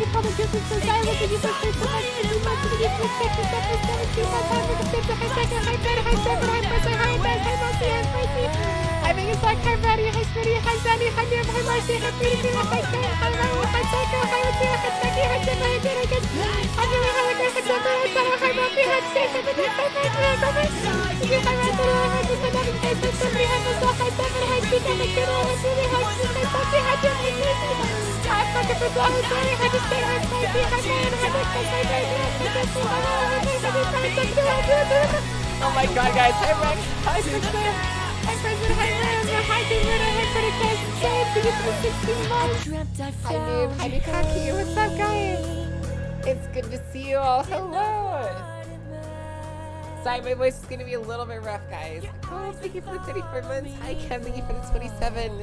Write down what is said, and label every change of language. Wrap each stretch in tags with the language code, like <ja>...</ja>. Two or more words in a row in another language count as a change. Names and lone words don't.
<en>I think it's like hi Maddie, hi Smitty, hi Zanny, hi Miriam, hi Marcy, hi Peter, hi Ken, hi Raul, hi Psycho, hi Matia, hi Becky, hi Jenna, hi Jen, hi Jen, hi Jimmy, hi Liquor, hi Jenna, hi Sarah, hi Matthew, hi Stacey, hi Vinny, hi Mike, hi Gomez, hi Rachel, hi Jason, hi Kate, hi Stephanie, hi Michelle, hi Devin, hi Chica, hi Kiddo, hi Julie, hi Steve, hi Sophie, hi Jim, hi Casey, hi fucking Brazil, hi Jerry, hi Disdain, hi Spicy, hi Ryan, hi Nick, hi Jay, hi Jesse, hi Noah, hi Nick, hi Nick, hi Jessica, hi Julia. Oh my god, guys, hi Rex, hi Sister. Hi, President. Hi, Miranda. Hi, David. Hi, Pretty Guys. Thank you for the 16 months. Hi, Noob. Hi, Nikaki. What's up, guys? It's good to see you all. Hello. Sorry, my voice is going to be a little bit rough, guys. Oh, thank you for the 34 months. Hi, Ken. Thank you for the 27.</en>